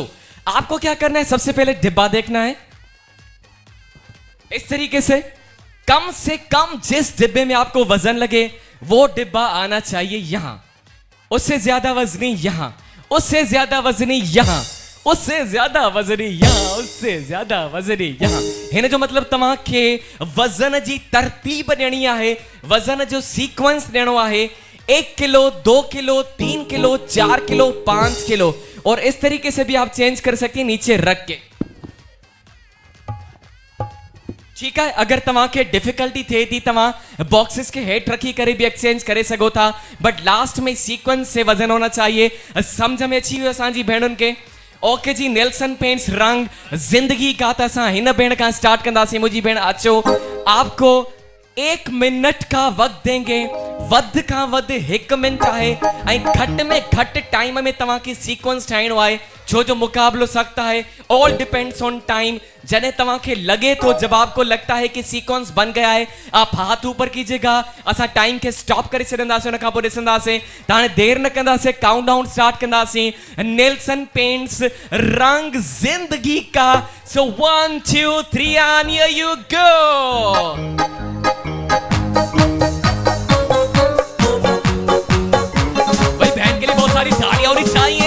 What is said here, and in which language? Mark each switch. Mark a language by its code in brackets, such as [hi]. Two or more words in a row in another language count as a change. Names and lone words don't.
[ur] آپ کو کیا کرنا ہے، سب سے پہلے ڈبہ دیکھنا ہے اس طریقے سے کم جس ڈبے میں آپ کو وزن لگے وہ ڈبہ آنا چاہیے یہاں. اس سے زیادہ وزنی یہاں، اس سے زیادہ وزنی یہاں، اس سے زیادہ وزنی یہاں، اس سے زیادہ وزنی یہاں. [sd] हिन जो मतलब तव्हां खे वजन जी तरतीब ॾियणी आहे, वजन जो सीक्वेंस ॾियणो आहे। 1 किलो, 2 किलो, 3 किलो, 4 किलो, 5 किलो। [ur] اور اس طریقے سے بھی آپ چینج کر سکتے ہیں نیچے رکھ کے، ٹھیک ہے. [sd] अगर तव्हां खे डिफिकल्टी थिए थी, तव्हां बॉक्सेस के हेठ रखी करे भी एक्सचेंज करे सघो था, [en] but last [ur] میں سیکوئنس سے وزن ہونا چاہیے. [sd] समझ में अची वियो असांजी भेणुनि के? ओके जी। नेल्सन पेंट्स रंग जिंदगी का त असां हिन भेण का स्टार्ट कंदासीं। मुझी भेण अचो, [ur] آپ کو 1 منٹ کا وقت دیں گے, [sd] वध का वध 1 मिनट है, घट में घट टाइम में तव्हां खे सीक्वेंस ठाइणो है, छो जो मुकाबलो सख्त है। [en] All depends on time. [sd] जने तव्हां खे लगे तो, [ur] جب آپ کو لگتا ہے کہ سیکوئنس بن گیا ہے، آپ ہاتھ اوپر کیجیے گا. [sd] असां टाइम के स्टॉप करे छॾंदासीं, उन खां पोइ ॾिसंदासीं। त हाणे देर न कंदासीं, काउंटडाउन स्टार्ट कंदासीं। नेल्सन पेंट्स रंग जिंदगी का। [en] So 1 2 3 and here you go. [ur] بھائی بہن کے لیے بہت ساری تالیاں ہونی چاہیے.